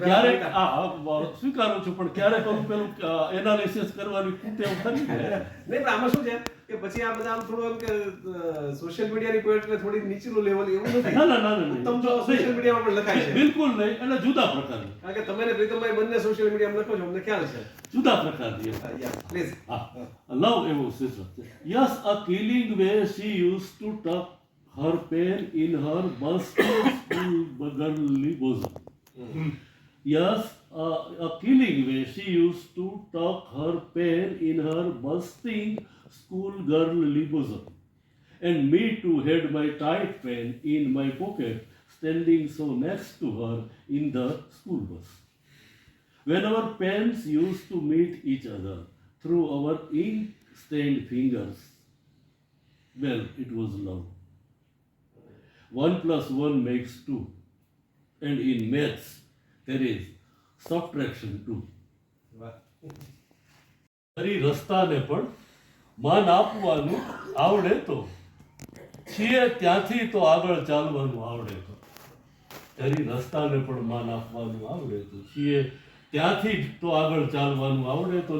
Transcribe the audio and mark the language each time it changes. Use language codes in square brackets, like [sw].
[gu] ક્યારે સ્વીકારું છું, પણ ક્યારે પેલું એનાલિસિસ કરવાની ટેવ ખરી નહીં. પણ આમાં શું છે કે પછી આ બધા આમ થોડું એમ કે સોશિયલ મીડિયાની પોએટ્રી થોડી નીચેનું લેવલ એવું નથી. ના તમ તો સોશિયલ મીડિયામાં પણ લખાય છે. બિલકુલ નહીં. એટલે જુદા પ્રકારની. કારણ કે તમે ને પ્રીતમભાઈ બંને સોશિયલ મીડિયામાં લખો છો, અમને ખ્યાલ છે. જુદા પ્રકારની. પ્લીઝ. લવ એવું શીર્ષક છે. [en] Yes, a killing way she used to tuck her pain in her busty girly bosom. Yes, a killing way she used to tuck her pain in her busting schoolgirly bosom, and me too had my tight pen in my pocket, standing so next to her in the school bus. When our pens used to meet each other through our ink-stained fingers, well, it was love. 1 + 1 makes 2, and in maths there is subtraction too. [gu] ફરી રસ્તાને પણ માન આપવાનું આવડે તો છીએ ત્યાંથી તો આગળ ચાલવાનું આવડે તો. ફરી રસ્તાને પણ માન આપવાનું આવડે તો છીએ ત્યાંથી તો આગળ ચાલવાનું આવડે તો.